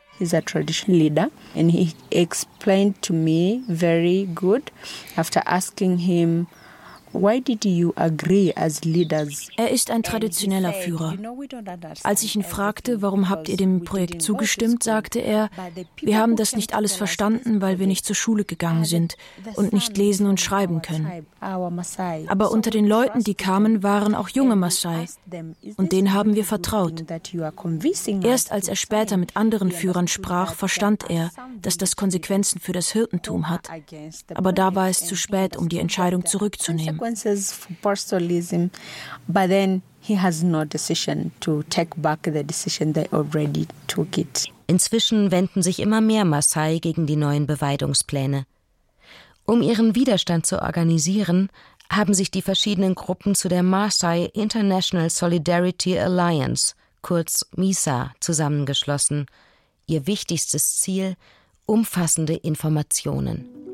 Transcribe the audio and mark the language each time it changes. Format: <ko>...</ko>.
<en>He's a tradition leader and he explained to me very good after asking him, why did you agree as leaders?</en> <de>Er ist ein traditioneller Führer. Als ich ihn fragte, warum habt ihr dem Projekt zugestimmt, sagte er, wir haben das nicht alles verstanden, weil wir nicht zur Schule gegangen sind und nicht lesen und schreiben können. Aber unter den Leuten, die kamen, waren auch junge Maasai und denen haben wir vertraut. Erst als er später mit anderen Führern sprach, verstand er, dass das Konsequenzen für das Hirtentum hat. Aber da war es zu spät, um die Entscheidung zurückzunehmen.</de> <en>Consequences for pastoralism, but then he has no decision to take back the decision they already took it.</en> <de>Inzwischen wenden sich immer mehr Maasai gegen die neuen Beweidungspläne. Um ihren Widerstand zu organisieren, haben sich die verschiedenen Gruppen zu der Maasai International Solidarity Alliance, kurz MISA, zusammengeschlossen. Ihr wichtigstes Ziel: umfassende Informationen.</de>